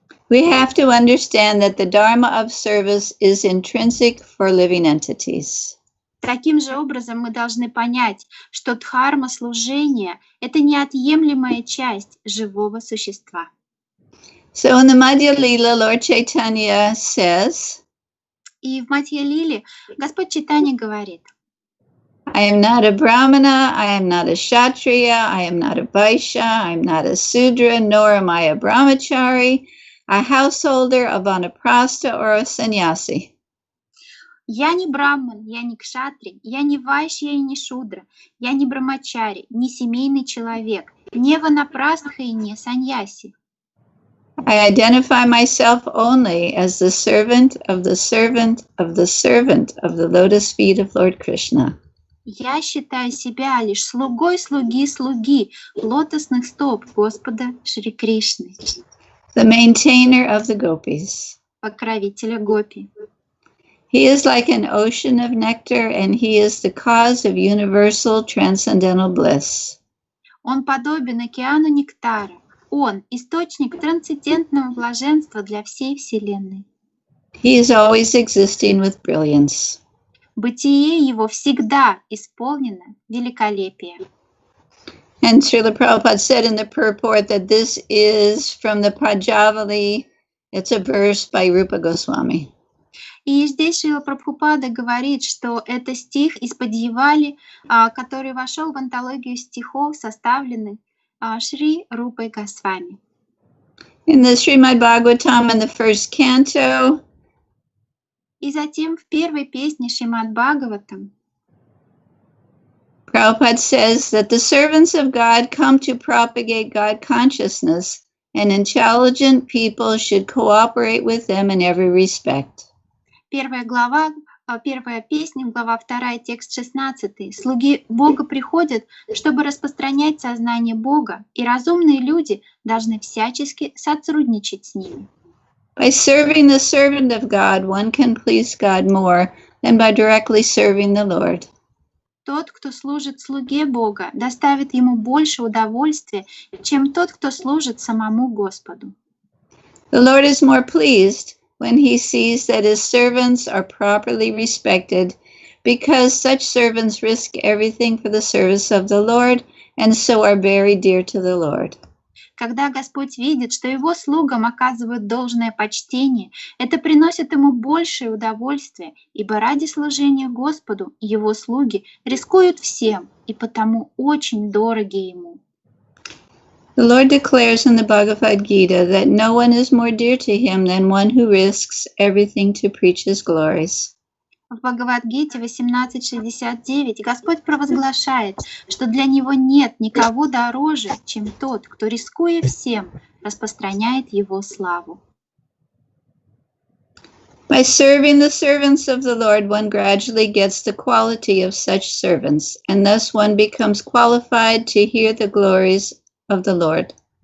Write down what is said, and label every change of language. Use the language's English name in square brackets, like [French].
[English] We have to understand that the dharma of service is intrinsic for living entities. [Russian] Таким же образом мы должны понять, что дхарма служения — это неотъемлемая часть живого существа. [English] So in the Madhya Lila, Lord Chaitanya says, [Russian] И в Мадхья-лиле Господь Чайтанья говорит: [English] I am not a brahmana, I am not a kshatriya, I am not a vaishya, I am not a sudra, nor am I a brahmachari, a householder, a vanaprastha, or a sannyasi. [Russian] Я не браман, я не кшатри, я не вайшья и не шудра, я не брахмачари, не семейный человек, не ванапрастха и не саньяси. [English] I identify myself only as the servant of the servant of the servant of the lotus feet of Lord Krishna. [Russian] Я считаю себя лишь слугой слуги лотосных стоп Господа Шри Кришны, [English] The maintainer of the gopis. [Russian] покровителя гопи. [English] He is like an ocean of nectar, and he is the cause of universal transcendental bliss. [Russian] Он подобен океану нектара. Он — источник трансцендентного блаженства для всей Вселенной. [English] He is always existing with brilliance. [Russian] Бытие его всегда исполнено великолепия. [English] And Srila Prabhupada said in the purport that this is from the Pajavali. It's a verse by Rupa Goswami. [Russian] И здесь Шрила Прабхупада говорит, что это стих из Падьявали, который вошел в антологию стихов, составленных Шри Рупой Госвами. [English] In the Srimad Bhagavatam in the first canto, [Russian] И затем в первой песне Шримад Бхагаватам [English] Prabhupada says that the servants of God come to propagate God consciousness, and intelligent people should cooperate with them in every respect. [Russian] Первая песня, глава 2, текст 16. Слуги Бога приходят, чтобы распространять сознание Бога, и разумные люди должны всячески сотрудничать с ними. [English] By serving the servant of God, one can please God more than by directly serving the Lord. [Russian] Тот, кто служит слуге Бога, доставит ему больше удовольствия, чем тот, кто служит самому Господу. [English] The Lord is more pleased when he sees that his servants are properly respected, because such servants risk everything for the service of the Lord, and so are very dear to the Lord. [Russian] Когда Господь видит, что Его слугам оказывают должное почтение, это приносит Ему большее удовольствие, ибо ради служения Господу Его слуги рискуют всем и потому очень дороги Ему. [English] The Lord declares in the Bhagavad Gita that no one is more dear to him than one who risks everything to preach his glories. [Russian] В Бхагавад-гите 18.69 Господь провозглашает, что для Него нет никого дороже, чем тот, кто, рискуя всем, распространяет Его славу. [English] By serving the servants of the Lord, one gradually gets the quality of such servants, and thus one becomes qualified to hear the glories of the Lord.